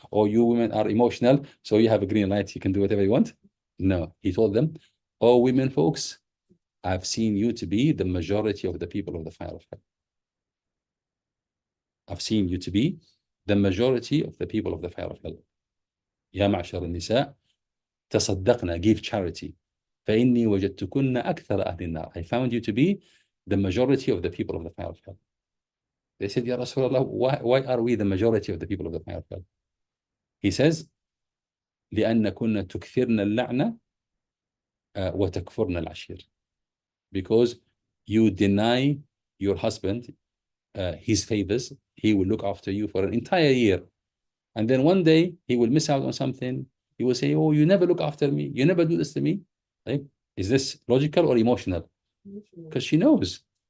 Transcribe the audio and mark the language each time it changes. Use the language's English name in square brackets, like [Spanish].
[English] Oh, you women are emotional, so you have a green light, you can do whatever you want. No, he told them, oh, women folks, I've seen you to be the majority of the people of the fire of hell. I've seen you to be the majority of the people of the fire of hell. [Arabic] يا معشر النساء تصدقنا, [English] give charity. [Arabic] فإني وجدتكن أكثر أهل النار. [English] I found you to be the majority of the people of the fire of hell. They said, Ya Rasulullah, why are we the majority of the people of the fire of hell? He says, [Arabic] لأن كنا تكثرن اللعنة وتكفرن العشير. [English] Because you deny your husband his favors, he will look after you for an entire year. And then one day he will miss out on something. He will say, oh, you never look after me. You never do this to me. Right? Is this logical or emotional? Because she knows.